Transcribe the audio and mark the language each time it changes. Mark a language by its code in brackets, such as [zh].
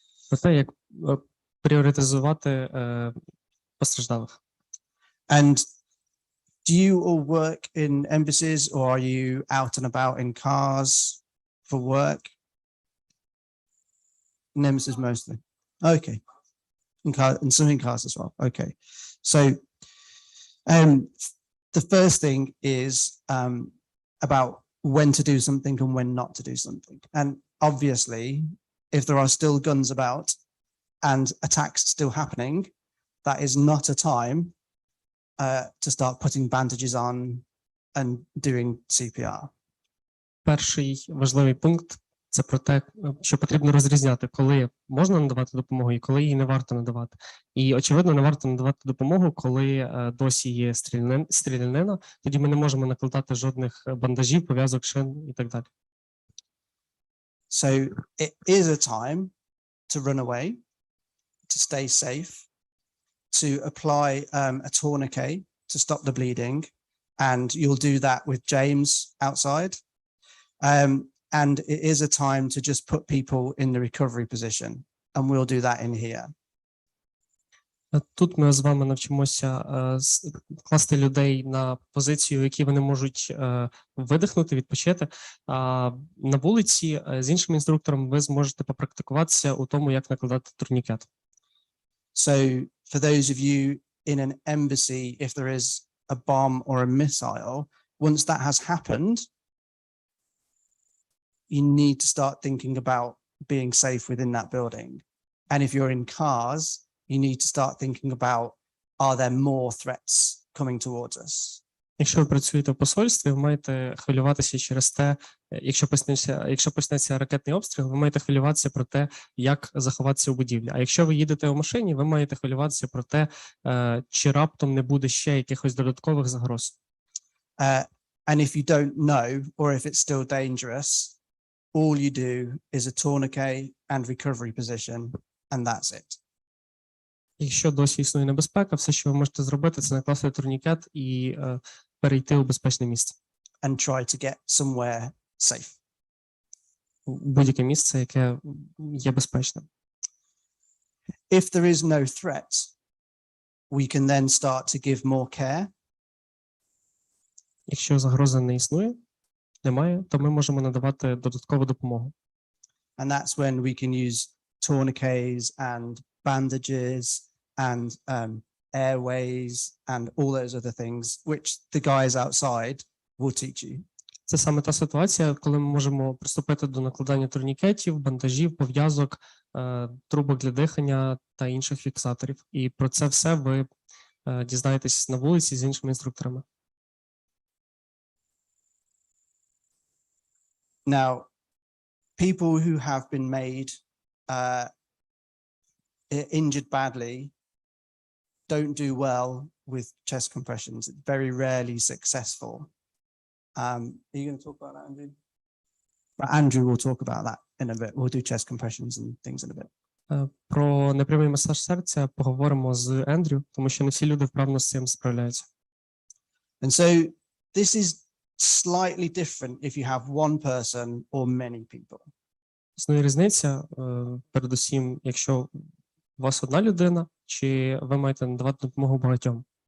[uk] Про те, як пріоритизувати постраждалих. [en] And do you all work in embassies or are you out and about in cars for work? In embassies mostly. Okay. And some in cars as well. Okay. So the first thing is about when to do something and when not to do something. And obviously, if there are still guns about and attacks still happening, that is not a time to start putting bandages on and doing CPR. [uk] Перший важливий пункт – це про те, що потрібно розрізняти, коли можна надавати допомогу і коли її не варто надавати. І, очевидно, не варто надавати допомогу, коли досі є стрілянина, тоді ми не можемо накладати жодних бандажів, пов'язок, шин і так далі. [en] So it is a time to run away, to stay safe, to apply a tourniquet to stop the bleeding, and you'll do that with James outside. And it is a time to just put people in the recovery position, and we'll do that in here. [uk] Тут ми з вами навчимося класти людей на позицію, в якій вони можуть видихнути, відпочити. А на вулиці з іншим інструктором ви зможете попрактикуватися у тому, як накладати турнікет. [en] So for those of you in an embassy, if there is a bomb or a missile, once that has happened, you need to start thinking about being safe within that building. And if you're in cars, you need to start thinking about, are there more threats coming towards us? [uk] Якщо ви працюєте в посольстві, ви маєте хвилюватися через те, якщо почнеться ракетний обстріл, ви маєте хвилюватися про те, як заховатися у будівлі. А якщо ви їдете у машині, ви маєте хвилюватися про те, чи раптом не буде ще якихось додаткових загроз. [en] And if you don't know, or if it's still dangerous, all you do is a tourniquet and recovery position, and that's it. [uk] Якщо досі існує небезпека, все, що ви можете зробити, це накласти турнікет і перейти у безпечне місце. [en] And try to get somewhere safe. [uk] Будь-яке місце, яке є безпечним. [en] If there is no threat, we can then start to give more care. [uk] Якщо загрози не існує, немає, то ми можемо надавати додаткову допомогу. [en] And that's when we can use tourniquets and bandages and airways and all those other things, which the guys outside will teach you. [uk] Це саме та ситуація, коли ми можемо приступити до накладання турнікетів, бандажів, пов'язок, трубок для дихання та інших фіксаторів. І про це все ви дізнаєтесь на вулиці з іншими інструкторами. [en] Now, people who have been made injured badly don't do well with chest compressions. It's very rarely successful. Are you going to talk about that, Andrew? But Andrew will talk about that in a bit. We'll do chest compressions and things in a bit. [uk] Про непрямий масаж серця поговоримо з Ендрю, тому що не всі люди вправно з цим справляються. [en] And so this is slightly different if you have one person or many people. [uk] Існує різниця, передусім, якщо у вас одна людина, чи ви маєте надавати допомогу багатьом.